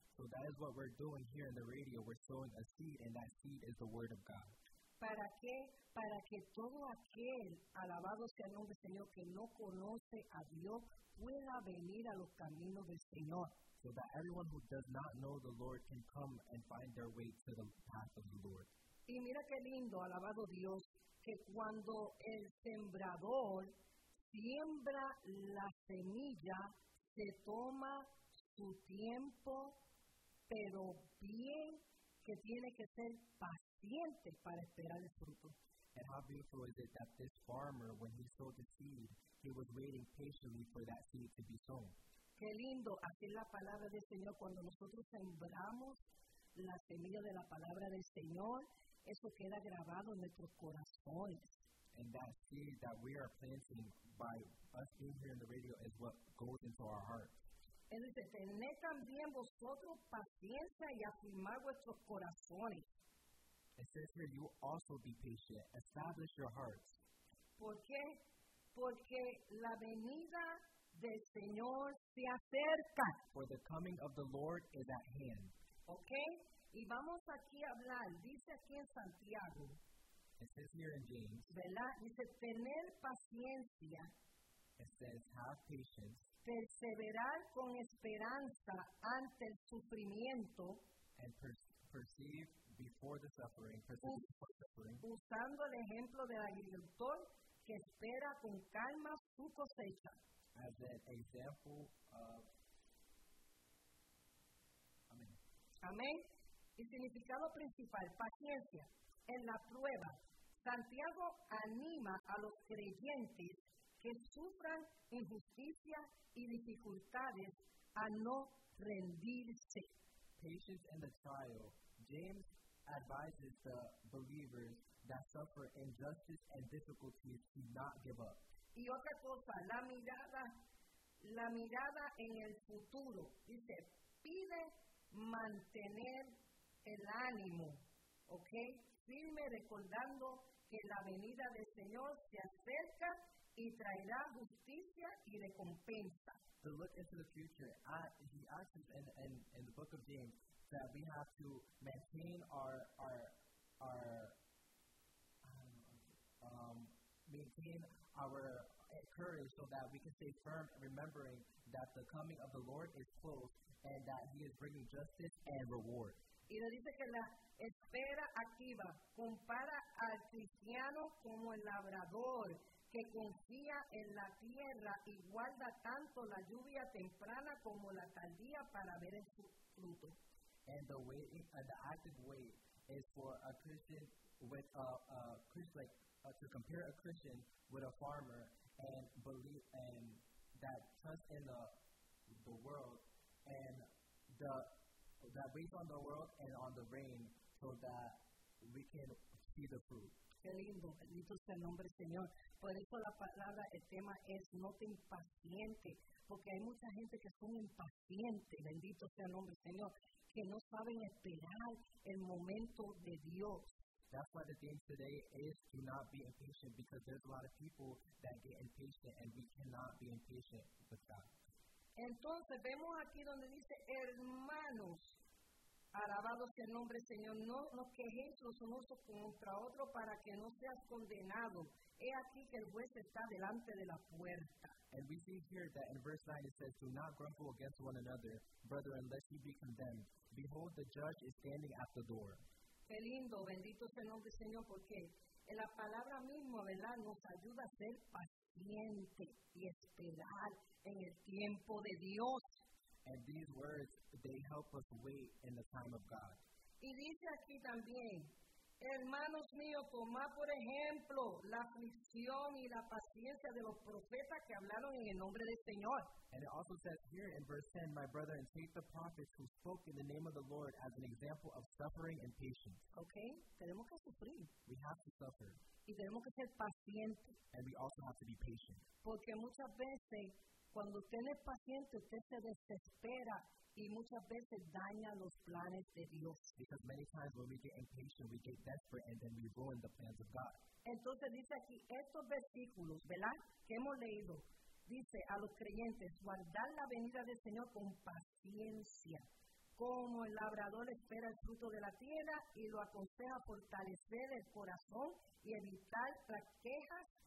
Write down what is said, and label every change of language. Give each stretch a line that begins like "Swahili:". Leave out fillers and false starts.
English: So that is what we're doing here in the radio. We're sowing a seed, and that seed is the word of God.
Spanish: ¿Para qué? Para que todo aquel, alabado sea el nombre del Señor, que no conoce a Dios, pueda venir a los caminos del Señor.
English: So that everyone who does not know the Lord can come and find their way to the path of the Lord.
Spanish: Y mira qué lindo, alabado Dios, que cuando el sembrador siembra la semilla, se toma su tiempo, pero bien que tiene que ser paciente para esperar el fruto.
English: And how beautiful is it that this farmer, when he sowed the seed, he was waiting patiently for that seed to be sown.
Spanish: Qué lindo, así es la palabra del Señor. Cuando nosotros sembramos la semilla de la palabra del Señor, eso queda grabado en nuestros corazones.
English: And that seed that we are planting by us being here in the radio is what goes into our hearts.
Spanish: Él dice, tened también vosotros paciencia y afirmar vuestros corazones.
English: It says here, you also be patient, establish your hearts.
Spanish: ¿Por qué? Porque la venida del Señor se acerca.
English: For the coming of the Lord is at hand. Okay.
Spanish: Y vamos aquí a hablar, dice aquí en Santiago.
English: It says here in James.
Spanish: ¿Verdad? Dice, tener paciencia.
English: It says, have patience.
Spanish: Perseverar con esperanza ante el sufrimiento.
English: And perceive before the suffering. Perceive before suffering.
Spanish: Usando el ejemplo del agricultor que espera con calma su cosecha.
English: As an example of...
Spanish: Amén. Amén. El significado principal, paciencia, en la prueba, Santiago anima a los creyentes que sufran injusticia y dificultades a no rendirse.
English: Patience in the trial. James advises the believers that suffer injustice and difficulties to not give up.
Spanish: Y otra cosa, la mirada en el futuro. Dice, pide mantener el ánimo, ¿ok? Firme recordando que la venida del Señor se acerca y traerá justicia y recompensa.
English: To look into the future, he asks in the book of James that we have to maintain our courage so that we can stay firm, remembering that the coming of the Lord is close and that He is bringing justice and reward.
Spanish: Y le dice que la espera activa compara al cristiano como el labrador que confía en la tierra y guarda tanto la lluvia temprana como la tardía para ver el fruto.
English: And the way, the active way is for a Christian with a Christian, like, to compare a Christian with a farmer and believe and that trust in the world and the that waits on the world and on the rain so that we can see the fruit.
Spanish: Qué lindo, bendito sea el nombre del Señor. Por eso la palabra, el tema es no te impacientes, porque hay mucha gente que son impacientes, bendito sea el nombre del Señor, que no saben esperar el momento de Dios.
English: That's why the theme today is do not be impatient, because there's a lot of people that get impatient and we cannot be impatient with God.
Spanish: Entonces vemos aquí donde dice hermanos. Alabado sea el nombre del Señor. No nos quejéis los unos contra otros para que no seas condenado. He aquí que el juez está delante de la puerta.
English: And we see here that in verse 9 it says, do not grumble against one another, brother, unless you be condemned. Behold, the judge is standing at the door.
Spanish: Qué lindo, bendito sea el nombre del Señor, porque en la palabra misma, ¿verdad?, nos ayuda a ser paciente y esperar en el tiempo de Dios.
English: And these words, they help us wait in the time of God.
Spanish: Y dice aquí también, hermanos míos, tomad por ejemplo la aflicción y la paciencia de los profetas que hablaron en el nombre del Señor.
English: And it also says here in verse 10, my brother, and take the prophets who spoke in the name of the Lord as an example of suffering and patience.
Spanish: Okay, tenemos que sufrir.
English: We have to suffer.
Spanish: Y tenemos que ser pacientes.
English: And we also have to be patient.
Spanish: Porque muchas veces, cuando usted es paciente, usted se desespera y muchas veces daña los planes de Dios.
English: Because many times when we get impatient, we get desperate, and then we ruin the plans of God.
Spanish: Entonces dice aquí, estos versículos, ¿verdad?, que hemos leído, dice a los creyentes, guardar la venida del Señor con paciencia, como el labrador espera el fruto de la tierra y lo aconseja fortalecer el corazón y evitar las quejas